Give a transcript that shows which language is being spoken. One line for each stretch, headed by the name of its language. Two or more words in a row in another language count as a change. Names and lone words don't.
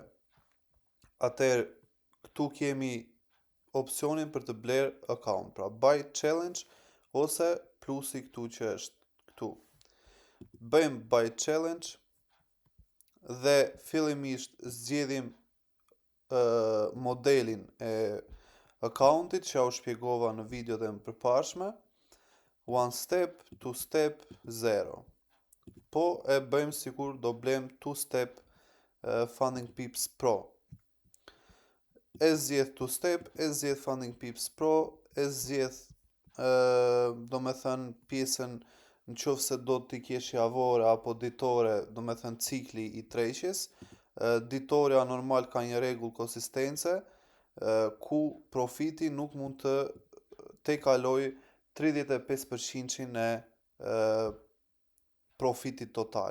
Albanian: Atëherë këtu kemi opsionin për të bler account, pra
English: buy challenge
Albanian: ose plusi këtu që është këtu. Bëjmë
English: buy challenge
Albanian: dhe fillimisht zgjedhim modelin e accountit që u shpjegova në videot e përparshme,
English: one step, two step, zero.
Albanian: Po e bëjmë sikur do blem
English: two step
Albanian: Funding Pips Pro. E zgjedh
English: two step,
Albanian: e zgjedh Funding Pips Pro, e zgjedh do me thënë pjesën në qoftë se do t'i kesh javore apo ditore, do me thënë cikli i tërheqjes. Ditorja normal ka një rregull konsistence ku profiti nuk mund të kaloj 35% e profitit total.